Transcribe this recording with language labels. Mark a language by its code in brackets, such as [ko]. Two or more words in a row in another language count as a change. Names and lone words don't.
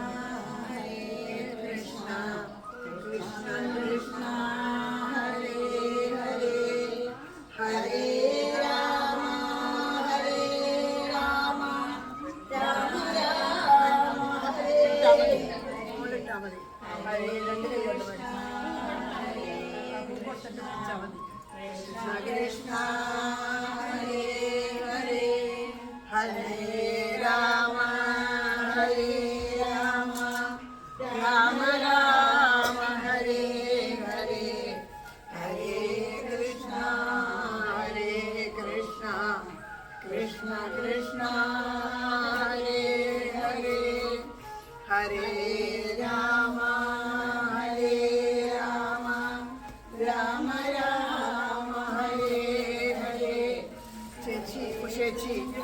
[sa] കൃഷ്ണ കൃഷ്ണ ഹരേ ഹരേ ഹരേ രാമ രാമ ഹരേ ഹരേ [ml] രണ്ട് കൈകൊണ്ട് [sa] കൃഷ്ണ ഹരേ ഹരേ ഹരേ രാമ രാമ ഹരേ ഹരേ ഹരേ കൃഷ്ണ കൃഷ്ണ കൃഷ്ണ ഹരേ ഹരേ ഹരേ രാമ രാമ ഹരേ ഹരേ ചേച്ചി